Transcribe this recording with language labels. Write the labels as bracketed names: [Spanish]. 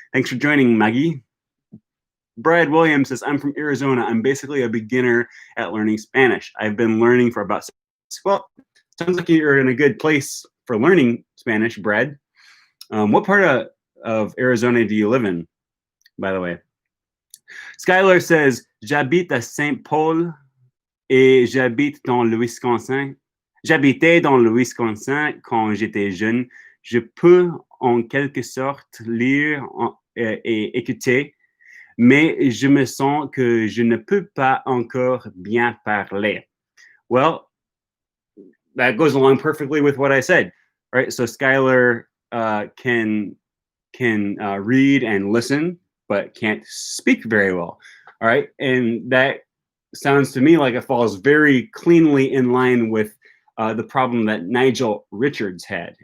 [English] Thanks for joining, Maggie. Brad Williams says, I'm from Arizona. I'm basically a beginner at learning Spanish. I've been learning for about, well, sounds like you're in a good place for learning Spanish, Brad. What part of Arizona do you live in, by the way? Skylar says, [French] j'habite à Saint-Paul et j'habite dans le Wisconsin. J'habitais dans le Wisconsin quand j'étais jeune. Je peux en quelque sorte lire et écouter, mais je me sens que je ne peux pas encore bien parler. [English] Well, that goes along perfectly with what I said, right? So Skylar can read and listen, but can't speak very well, all right? And that sounds to me like it falls very cleanly in line with the problem that Nigel Richards had.